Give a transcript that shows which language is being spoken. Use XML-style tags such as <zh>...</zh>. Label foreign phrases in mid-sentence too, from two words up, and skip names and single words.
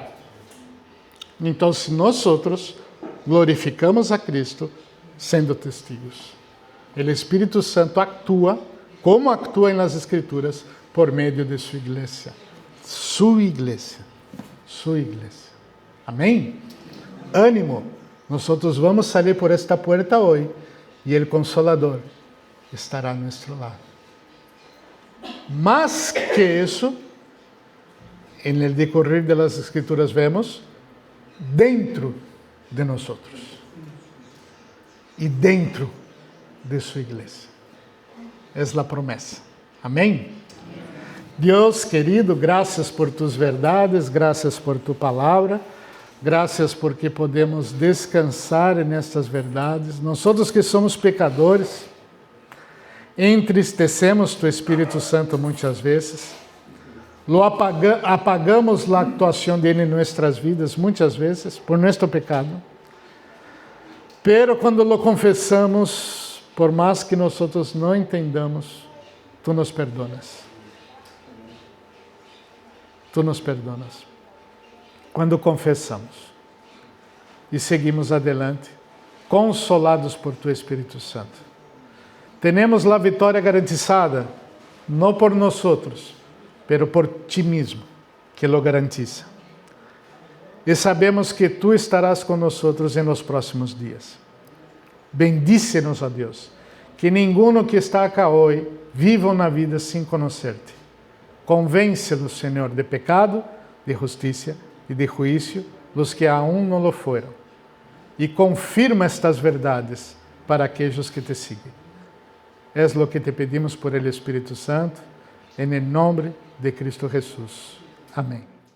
<pt>Então, se nós glorificamos a Cristo, sendo testigos, o Espírito Santo atua, como atua nas Escrituras, por meio de sua igreja. Sua igreja. Sua igreja. Amém? Ânimo. Nós vamos sair por esta porta hoje e o Consolador estará a nosso lado. Mas que isso,</pt> <es>en el decorrer de las Escrituras vemos,</es> <pt>dentro de nós e dentro de sua igreja. É a promessa. Amém? Deus querido, graças por tus verdades, graças por tu palavra, graças porque podemos descansar nestas verdades. Nós que somos pecadores, entristecemos tu Espírito Santo muitas vezes, apagamos a atuação dele em nossas vidas muitas vezes por nosso pecado, pero quando lo confessamos, por mais que nós não entendamos, tu nos perdonas. Tu nos perdonas. Quando confessamos e seguimos adelante, consolados por tu Espírito Santo. Temos a vitória garantizada, não por nós,</pt> <es>pero por ti mesmo, que lo garantiza.</es> <pt>E sabemos que tu estarás conosco em los próximos dias. Bendícenos a Deus, que ninguno que está acá hoje viva uma vida sem conhecer-te. Convence-los, Senhor, de pecado, de justiça e de juízo, os que aún não lo foram. E confirma estas verdades para aqueles que te siguen.</pt> <es>Es lo que te pedimos por el Espíritu Santo, en el nombre de Cristo Jesús. Amén.</es>